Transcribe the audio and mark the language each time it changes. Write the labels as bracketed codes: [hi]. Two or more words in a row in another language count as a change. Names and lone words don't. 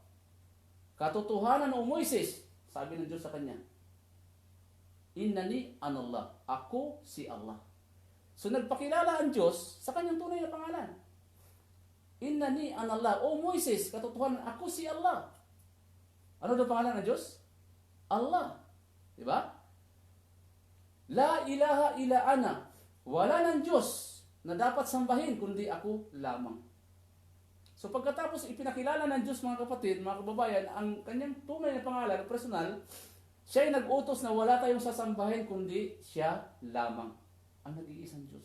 [tl] Katotohanan o Moises, sabi ng Diyos sa kanya, [ar] إنني أنا الله. [tl] Ako si Allah. So nagpakilala ang Diyos sa kanyang tunay na pangalan. [ar] إنني أنا الله. [tl] O Moises, katotohanan, ako si Allah. Ano daw pangalan ng Diyos? [ar] Allah. Diba? لا إله إلا أنا. [tl] Wala ng Diyos na dapat sambahin kundi ako lamang. So pagkatapos ipinakilala ng Diyos mga kapatid, mga kababayan, ang kanyang tunay na pangalan, personal, siya ay nag-utos na wala tayong sasambahin kundi siya lamang ang nag-iisang Diyos.